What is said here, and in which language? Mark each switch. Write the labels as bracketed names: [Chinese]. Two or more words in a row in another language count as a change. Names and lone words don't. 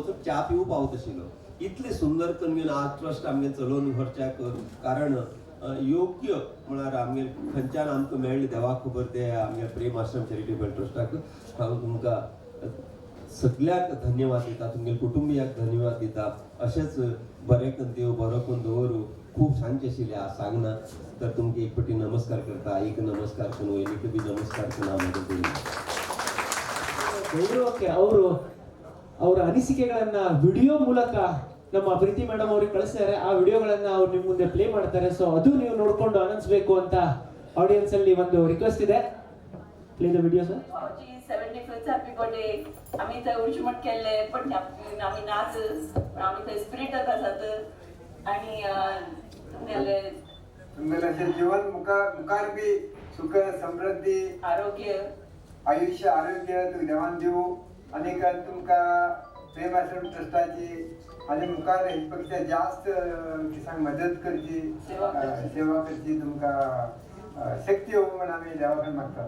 [Konkani] वचून च्या पिवूं पावत आशिल्लो इतलें सुंदर करून आज ट्रस्ट आमगे चलोवन व्हरच्याक कारण योग्य म्हळ्यार आमगे खंयच्यान आमकां मेळ्ळें देवाक खबर ते आमगे प्रेम आश्रम चॅरिटेबल ट्रस्टाक हांव तुमकां सगळ्याक धन्यवाद दिता तुमगे कुटुंबियाक धन्यवाद दिता अशेंच बरें करून देव बरो करून दवरूं खूब सांगचें आशिल्लें आज सांगना तर तुमकां एक फावटी नमस्कार करता एक नमस्कार करून वयनीक बी नमस्कार करून हांव [Kannada] ಗೌರವಕ್ಕೆ ಅವರ ಅನಿಸಿಕೆಗಳನ್ನ ವಿಡಿಯೋ ಮೂಲಕ ನಮ್ಮ ಪ್ರೀತಿ ಮೇಡಮ್ ಅವ್ರಿಗೆ ಕಳಿಸ್ತಾರೆ. ಆ ವಿಡಿಯೋಗಳನ್ನ ಅವ್ರು ನಿಮ್ಮ ಮುಂದೆ ಪ್ಲೇ ಮಾಡ್ತಾರೆ. ಸೊ ಅದು ನೀವು ನೋಡ್ಕೊಂಡು ಆನಂದಿಸಬೇಕು ಅಂತ ಆಡಿಯನ್ಸ್ ಅಲ್ಲಿ ಒಂದು ರಿಕ್ವೆಸ್ಟ್ ಇದೆ. [English] play the video sir. [Konkani] 75th [English] happy birthday [Konkani] आम्ही थंय उर्जमट केल्ले पण आम्ही नाच आम्ही थंय स्पिरिटाक आसात आणि तुमगेले जीवन मुखार बी सुख समृद्धी आरोग्य आयुष्य आरोग्य तू देवान दिवं आनी तुमकां प्रेम आश्रम ट्रस्टाची आनी मुखार हेपेक्षा जास्त किसांक मदत करची सेवा करची तुमकां शक्ती येवं म्हण आमी देवा कडेन मागतात.